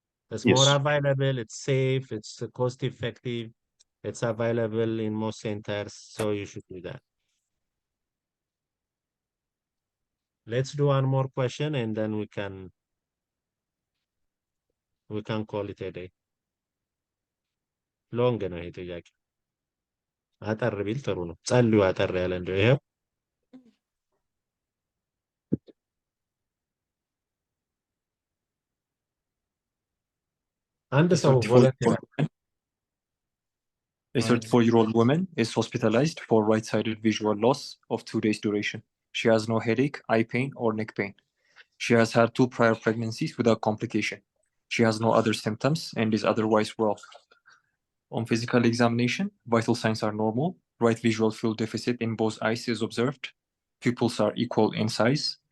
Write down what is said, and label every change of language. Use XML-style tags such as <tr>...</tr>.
<en>It's more available, it's safe, it's cost effective, it's available in most centers, so you should do that. Let's do one more question and then we can call it a day.</en> <am>ሎንግ ነው ይሄ ጥያቄ። አጠር ቢል ጥሩ ነው። ጸልዩ አጠር ያለ እንደው ይሄው አንድ ሰው ቮለንቲር</am> <en>A 34-year-old woman is hospitalized for right-sided visual loss of 2 days duration. She has no headache, eye pain, or neck pain. She has had 2 prior pregnancies without complication. She has no other symptoms and is otherwise well. On physical examination, vital signs are normal. Right visual field deficit in both eyes is observed. Pupils are equal in size.</en>